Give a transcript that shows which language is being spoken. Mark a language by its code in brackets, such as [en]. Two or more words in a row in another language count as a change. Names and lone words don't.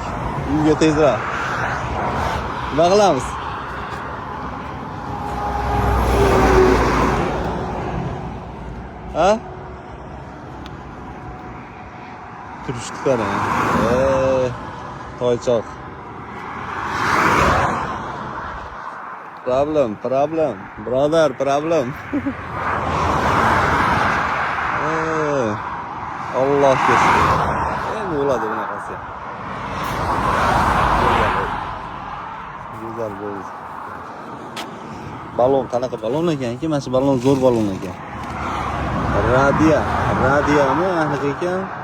[uz] Uyga tezroq. Nima qilamiz? Ha? Turishdi qarang. Toychoq. [en] Problem, brother, problem. [tr] Allah kesin. [uz] Endi bo'ladi bunaqasi. Güzel bo'ldi. Balon qanaqa balon ekan-ki? Mana shu balon zo'r balon ekan. Radiyami aniq ekan.